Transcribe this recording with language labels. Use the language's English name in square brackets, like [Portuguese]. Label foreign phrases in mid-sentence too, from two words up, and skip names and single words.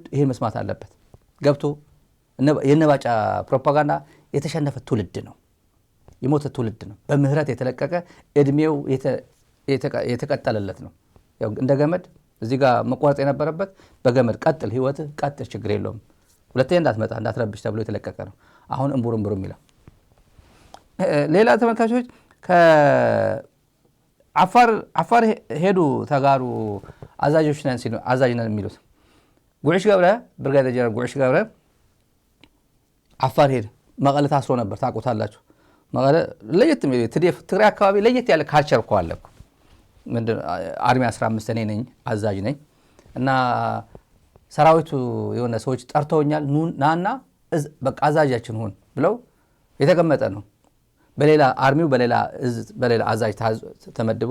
[Amharic] ይሄን መስማት አለበት። ገብቶ የነባጫ ፕሮፓጋንዳ የተሸነፈ ትውልድ ነው። የሞተ ትውልድ ነው። በምህረት የተለቀቀ እድሜው የተቀጠለለት ነው። ያው እንደ ገመድ እዚህ ጋር መቆረጥ የነበረበት በገመድ ቀጥል፣ ህይወት ቀጥል፣ ችግር የለውም ሁለተኛ እንዳትመጣ እንዳትረብሽ ተብሎ የተለቀቀ ነው። አሁን እምቡር የሚለው ሌላ ተመልካቾች ከአፋር ሄዱ ተጋሩ አዛዦች ነን ሲሉ አዛዥ ነን የሚሉት ጉዕሽ ገብረ ብርጋዴር ጀነራል ጉዕሽ ገብረ አፋር ሄድ መቀለ ታስሮ ነበር ታውቁታላችሁ። መቀለ ለየት የሚል ትግራይ አካባቢ ለየት ያለ ካልቸር እኮ አለ እኮ ምንድነው አርሚ 15 እኔ ነኝ አዛዥ ነኝ እና ሰራዊቱ የሆነ ሰዎች ጠርተውኛል ናና በቃ አዛዣችን ሁን ብለው የተቀመጠ ነው። በሌላ አርሚው በሌላ አዛዥ ተመድቦ